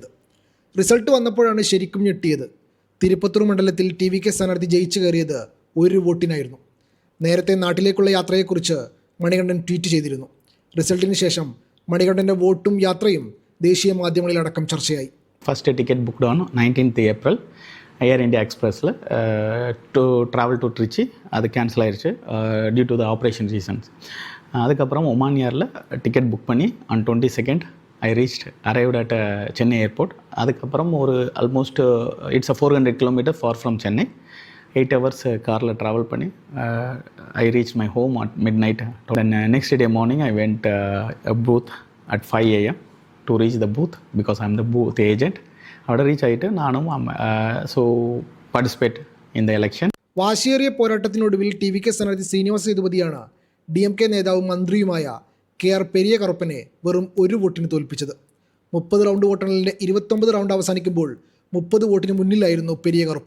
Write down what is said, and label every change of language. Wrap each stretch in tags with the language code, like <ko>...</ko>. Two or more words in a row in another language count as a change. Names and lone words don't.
<ml>റിസൾട്ട് വന്നപ്പോഴാണ് ശരിക്കും ഞെട്ടിയത്. തിരുപ്പത്തൂർ മണ്ഡലത്തിൽ ടി.വി.കെ സ്ഥാനാർത്ഥി ജയിച്ചു കയറിയത് ഒരു വോട്ടിനായിരുന്നു. നേരത്തെ നാട്ടിലേക്കുള്ള യാത്രയെക്കുറിച്ച് മണികണ്ഠൻ ട്വീറ്റ് ചെയ്തിരുന്നു. റിസൾട്ടിന് ശേഷം മണികണ്ഠൻ്റെ വോട്ടും യാത്രയും ദേശീയ മാധ്യമങ്ങളിലടക്കം ചർച്ചയായി.</ml> <en>first ticket booked on 19th April Air India Express-il to travel to Trichy. அது கேன்சல் ஆயிடுச்சு due to the operation reasons. அதுக்கப்புறம் Oman Air-il ticket book பண்ணி on 22nd I arrived at Chennai airport. அதுக்கப்புறம் ஒரு almost it's 400 km far from Chennai. 8 hours car-il travel பண்ணி I reach my home at midnight. Then next day morning I went a booth at 5 AM to reach the booth because I am the booth agent. അവിടെ റീച്ച് ആയിട്ട് നാനും സോ participate in the election.</en> <ml>വാശിയേറിയ പോരാട്ടത്തിനൊടുവിൽ ടി.വി.കെ സ്ഥാനാർത്ഥി ശ്രീനിവാസ സേതുപതിയാണ് ഡി.എം.കെ നേതാവും മന്ത്രിയുമായ കെ.ആർ. പെരിയ കറുപ്പനെ വെറും ഒരു വോട്ടിന് തോൽപ്പിച്ചത്. 30 റൗണ്ട് വോട്ടെണ്ണലിൻ്റെ 29 റൗണ്ട് അവസാനിക്കുമ്പോൾ 30 വോട്ടിന് മുന്നിലായിരുന്നു പെരിയ കറുപ്പൻ.</ml>